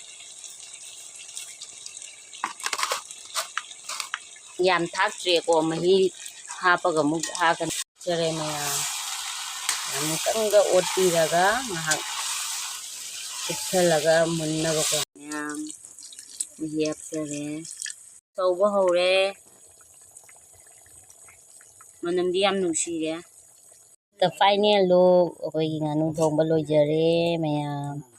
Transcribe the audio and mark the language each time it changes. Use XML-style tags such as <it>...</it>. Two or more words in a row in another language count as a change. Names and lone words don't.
<mni>yam thaktre ko mahi hapaga muk hakan jare maya amutanga otiraga ngahak ikhalaga munnaga ko yam hapjare tauba hore manamdi yam nungsire</mni> <en>the final look</en> <mni>akhoi nganu thongba loijare mayam</mni>